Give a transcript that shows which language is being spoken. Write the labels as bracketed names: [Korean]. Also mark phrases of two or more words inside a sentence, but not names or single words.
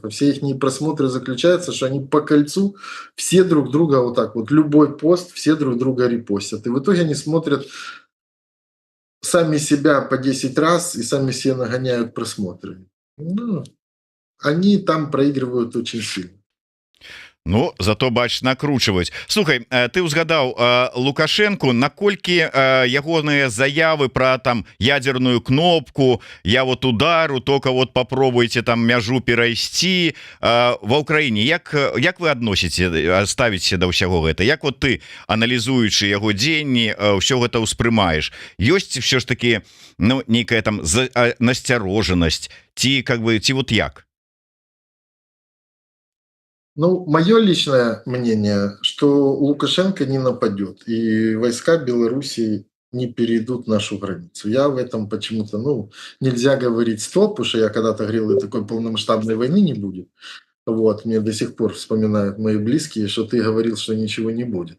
[Russian] А все их просмотры заключаются, что они по кольцу все друг друга вот так вот, любой пост, все друг друга репостят. И в итоге они смотрят сами себя по 10 раз и сами себе нагоняют просмотры. Ну, они там проигрывают очень сильно. [Belarusian] Ну зато бач накручваюць. Слухай, ты ўзгадаў Лукашенко, наколькі ягоныя заявы про там ядерную кнопку, [Russian] я вот удару, только вот попробуйте там [Belarusian] мяжу перайсці ва ўкраіне, як вы адносіце, ставіце да ўсяго гэта, як вот ты, аналізуючы яго дзеянні, ўсё гэта ўспрымаеш? Ёсць все ж таки, ну, нейкая там насцярожанасць, ці [Russian] как бы, [Belarusian] ці вот як? Ну, [Russian] мое личное мнение, что Лукашенко не нападет, и войска Белоруссии не перейдут нашу границу. Я в этом почему-то, ну, нельзя говорить стоп, потому что я когда-то говорил, и такой полномасштабной войны не будет. Вот, мне до сих пор вспоминают мои близкие, что ты говорил, что ничего не будет.